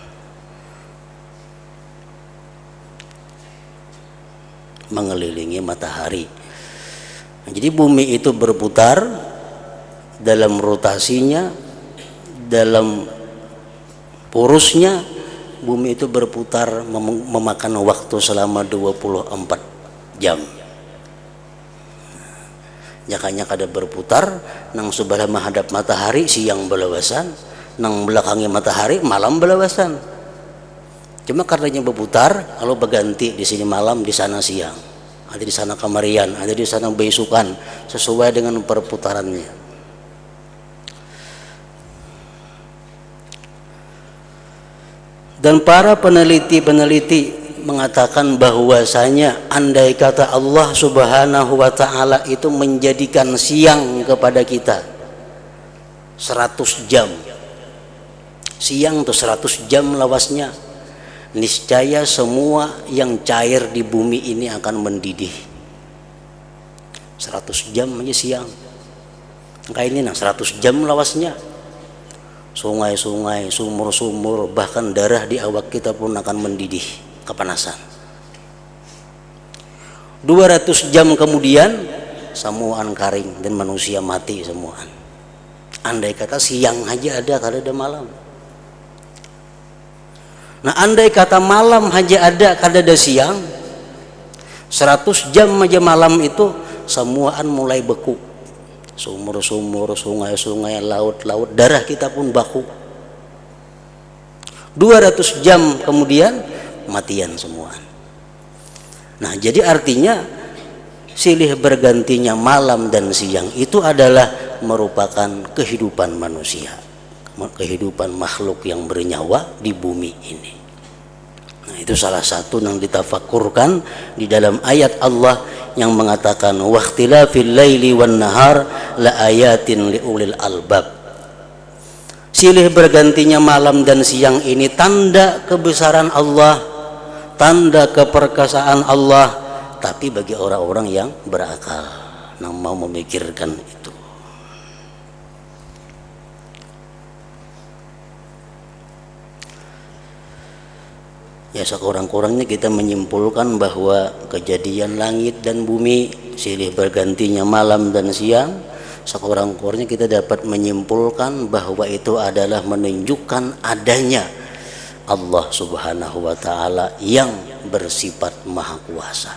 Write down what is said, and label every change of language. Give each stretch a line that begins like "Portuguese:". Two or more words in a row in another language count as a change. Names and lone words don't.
Indonesian: Mengelilingi matahari. Nah, jadi bumi itu berputar dalam rotasinya, dalam porosnya. Bumi itu berputar memakan waktu selama 24 jam.
Banjar: Jakanya kada berputar nang sebelah menghadap matahari siang belawasan, nang belakangi matahari malam belawasan. Cuma karenanya berputar, kalau berganti di sini malam, di sana siang, ada di sana kamarian, ada di sana besukan, sesuai dengan perputarannya.
Indonesian: Dan para peneliti mengatakan bahwasanya andai kata Allah
Arabic: Subhanahu wa ta'ala
Indonesian: itu menjadikan siang kepada kita 100 jam, siang tuh 100 jam lawasnya, niscaya semua yang cair di bumi ini akan mendidih. 100 jam aja siang, kayak ini nah 100 jam lawasnya. Sungai-sungai, sumur-sumur, bahkan darah di awak kita pun akan mendidih kepanasan.
Banjar: 200 jam kemudian semuaan karing dan manusia mati semuaan. Andai kata siang aja ada, kada ada malam. Nah, andai kata malam aja ada, kada ada siang, 100 jam aja malam itu semuaan mulai beku, sumur-sumur, sungai-sungai, laut-laut, darah kita pun baku. 200 jam kemudian matian semua.
Indonesian: Nah, jadi artinya silih bergantinya malam dan siang itu adalah merupakan kehidupan manusia, kehidupan makhluk yang bernyawa di bumi ini. Nah, itu salah satu yang ditafakurkan di dalam ayat Allah yang mengatakan
Arabic: waqtilafil laili wan nahar la ayatin liulil albab.
Indonesian: Silih bergantinya malam dan siang ini tanda kebesaran Allah, tanda keperkasaan Allah, tapi bagi orang-orang yang berakal, yang mau memikirkan itu. Ya, sekurang-kurangnya kita menyimpulkan bahwa kejadian langit dan bumi silih bergantinya malam dan siang, sekurang-kurangnya kita dapat menyimpulkan bahwa itu adalah menunjukkan adanya Allah
Arabic: Subhanahu wa Ta'ala
Indonesian: yang bersifat maha kuasa.